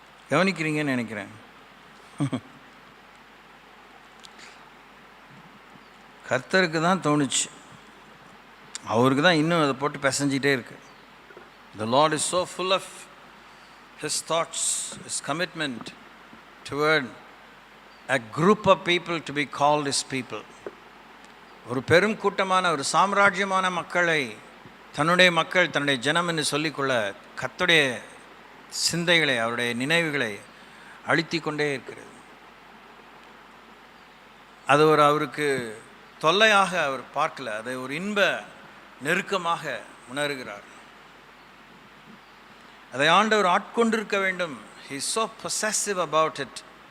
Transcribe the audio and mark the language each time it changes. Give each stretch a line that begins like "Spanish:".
Tamil: கவனிக்கிறீங்கன்னு நினைக்கிறேன். கர்த்தருக்கு தான் தோணுச்சு, அவருக்கு தான் இன்னும் அதை போட்டு பிசைஞ்சிட்டே இருக்கு.
English: The Lord is so full of His thoughts, His commitment toward a group of people to be called His people.
Tamil: ஒரு பெரும் கூட்டமான, ஒரு சாம்ராஜ்யமான மக்களை தன்னுடைய மக்கள், தன்னுடைய ஜனம் என்று சொல்லிக்கொள்ள கர்த்தருடைய சிந்தைகளை, அவருடைய நினைவுகளை அழுத்தி கொண்டே இருக்கிறது. அது ஒரு அவருக்கு தொல்லையாக அவர் பார்க்கல, அதை ஒரு இன்ப நெருக்கமாக உணர்கிறார். அதை ஆண்டவர் ஆட்கொண்டிருக்க வேண்டும்.
English: He is so possessive about it.